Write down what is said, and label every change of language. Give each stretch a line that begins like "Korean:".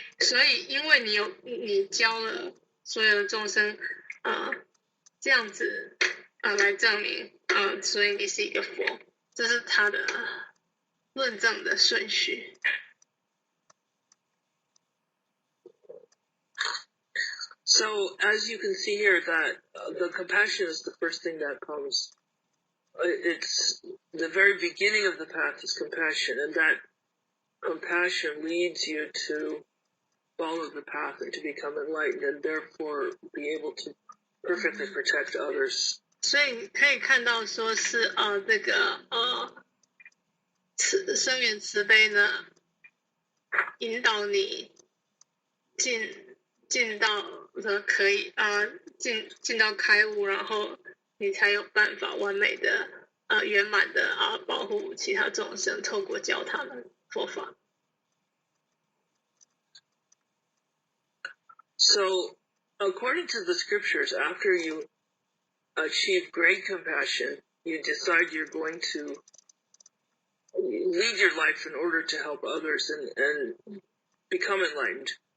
Chinese: 所以因为你教了所有的众生这样子来证明所以你是一个佛，这是他的论证的顺序。
English: So as you can see here, that the compassion is the first thing that comes. It's the very beginning of the path is compassion, and that compassion leads you to follow the path and to become enlightened, and therefore be able to perfectly protect others.
Chinese: 所以可以看到说是这个生缘慈悲呢，引导你进到可以进到开悟，然后你才有办法完美的圆满的保护其他众生，透过教他们佛法。
English: So, according to the scriptures, after you achieve great compassion, you decide you're going to lead your life in order to help others and become enlightened.